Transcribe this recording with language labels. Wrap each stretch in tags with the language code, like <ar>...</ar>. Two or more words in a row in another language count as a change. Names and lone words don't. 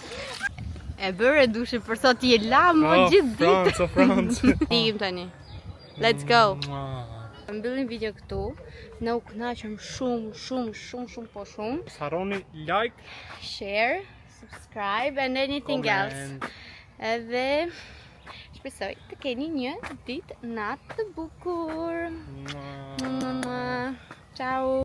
<sq>E bërë dushi për sot je lamë gjithë ditë. Francë. Ikim tani.</sq> <en>Let's go.</en> <sq>Mbyllim video këtu. Ne u kënaqëm shumë po shumë. Mos harroni like,</sq> <en>Share, subscribe and anything else.</en> <sq>Edhe shpresoj të keni një ditë natë të bukur. Ciao.</sq>